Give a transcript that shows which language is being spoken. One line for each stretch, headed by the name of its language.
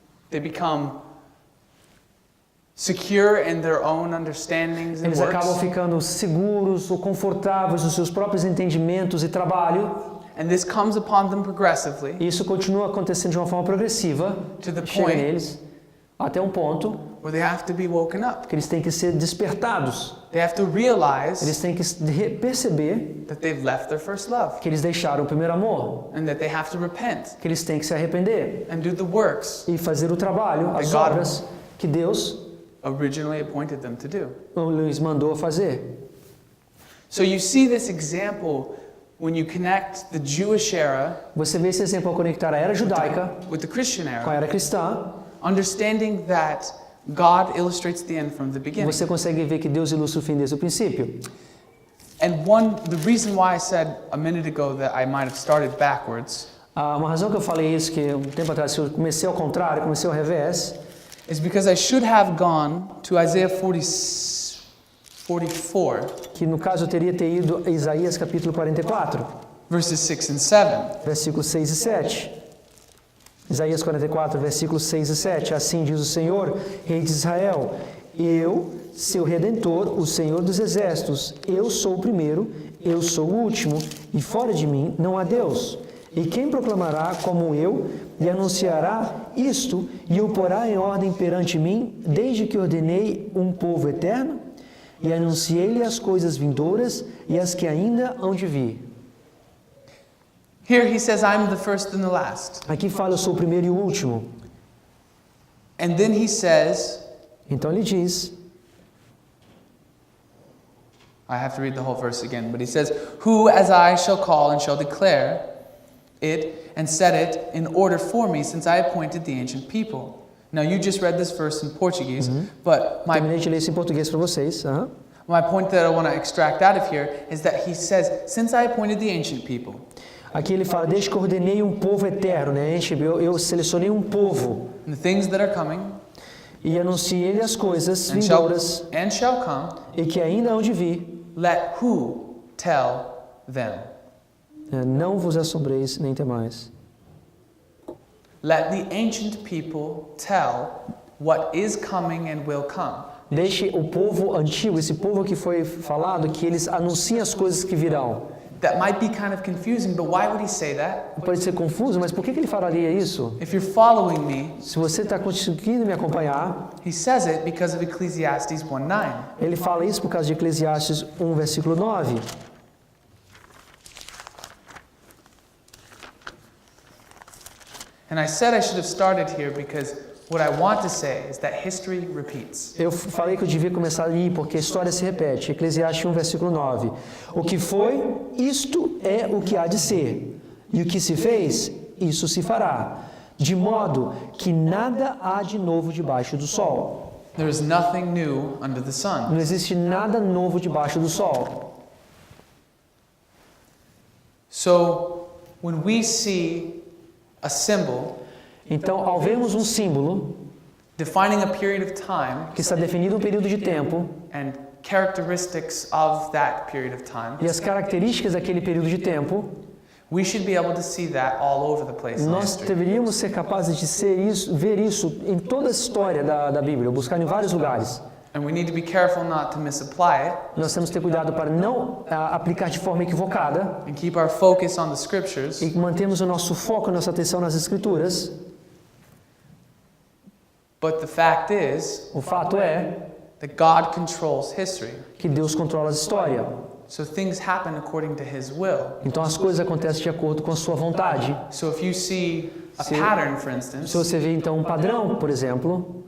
English: They become secure in their own understandings and
Portuguese: eles acabam
English: works.
Portuguese: ficando seguros ou confortáveis nos seus próprios entendimentos e trabalho.
English: And this comes upon them progressively
Portuguese: E isso continua acontecendo de uma forma progressiva,
English: to the
Portuguese: chega
English: point
Portuguese: neles, até um ponto
English: where they have to be woken up.
Portuguese: que eles têm que ser despertados.
English: They have to realize
Portuguese: Eles têm que perceber
English: that they've left their first love
Portuguese: que eles deixaram o primeiro amor,
English: and that they have to repent
Portuguese: que eles têm que se arrepender
English: and do the works
Portuguese: e fazer o trabalho, as
English: God-
Portuguese: obras que Deus
English: originally appointed them to do.
Portuguese: lhes mandou fazer.
English: So you see this example when you connect the Jewish era
Portuguese: Você vê esse exemplo ao conectar a era judaica
English: with the Christian
Portuguese: com a
English: era,
Portuguese: era cristã,
English: understanding that God illustrates the end from the beginning.
Portuguese: você consegue ver que Deus ilustra o fim desde o princípio.
English: And the reason why I said a minute ago that I might have started backwards
Portuguese: Uma razão que eu falei isso, que um tempo atrás eu comecei ao contrário, comecei ao revés,
English: is because I should have gone to Isaiah 44,
Portuguese: que no caso eu teria ido a Isaías capítulo 44,
English: verses 6 and 7.
Portuguese: versículos 6 e 7. Isaías 44, versículos 6 e 7. Assim diz o Senhor, Rei de Israel: Eu, seu Redentor, o Senhor dos Exércitos, eu sou o primeiro, eu sou o último, e fora de mim não há Deus. E quem proclamará como eu, e anunciará isto, e o porá em ordem perante mim, desde que ordenei um povo eterno, e anunciei-lhe as coisas vindouras e as que ainda hão de vir.
English: Here he says, I'm the first and the last.
Portuguese: Aqui fala, eu sou o primeiro e o último.
English: And then he says,
Portuguese: Então ele diz,
English: I have to read the whole verse again, but he says, Who as I shall call and shall declare it and set it in order for me, since I appointed the ancient people. Now you just read this verse in Portuguese, but
Portuguese: terminei de ler isso em português para vocês.
English: my point that I want to extract out of here is that he says, since I appointed the ancient people.
Portuguese: Aqui ele fala, desde que ordenei um povo eterno, né? Eu selecionei um povo
English: And the things that are coming
Portuguese: e anunciei-lhe as coisas
English: and shall
Portuguese: vindouras
English: come,
Portuguese: e que ainda hão de vir.
English: let who tell them?
Portuguese: Não vos assombreis nem temais.
English: Let the ancient people tell what is coming and will come.
Portuguese: Deixe o povo antigo, esse povo que foi falado, que eles anunciem as coisas que virão.
English: That might be kind of confusing, but why would he say that?
Portuguese: Pode ser confuso, mas por que ele falaria isso?
English: If you're following me,
Portuguese: Se você está conseguindo me acompanhar,
English: he says it because of Ecclesiastes 1:9.
Portuguese: ele fala isso por causa de Eclesiastes 1, versículo 9.
English: And I said I should have started here because what I want to say is that history repeats.
Portuguese: Eu falei que eu devia começar ali porque a história se repete. Eclesiastes 1, versículo 9. O que foi, isto é o que há de ser. E o que se fez, isso se fará. De modo que nada há de novo debaixo do sol.
English: There is nothing new under the sun.
Portuguese: Não existe nada novo debaixo do sol.
English: So, when we see a symbol
Portuguese: Então, ao vermos um símbolo
English: defining a period of time
Portuguese: que está definido um período de tempo
English: and characteristics of that period of time,
Portuguese: e as características daquele período de tempo,
English: we should be able to see that all over the place in
Portuguese: nós
English: history.
Portuguese: deveríamos ser capazes de ver isso em toda a história da Bíblia, buscar em vários lugares.
English: And we need to be careful not to misapply it
Portuguese: Nós temos que ter cuidado para não aplicar de forma equivocada
English: and keep our focus on the scriptures.
Portuguese: e mantermos o nosso foco, a nossa atenção nas Escrituras.
English: But the fact is
Portuguese: O fato é
English: that God controls history.
Portuguese: que Deus controla a história.
English: So things happen according to His will.
Portuguese: Então as coisas acontecem de acordo com a sua vontade.
English: So if you see a
Portuguese: Se-
English: pattern, for
Portuguese: Se
English: instance,
Portuguese: você vê então um padrão, por exemplo,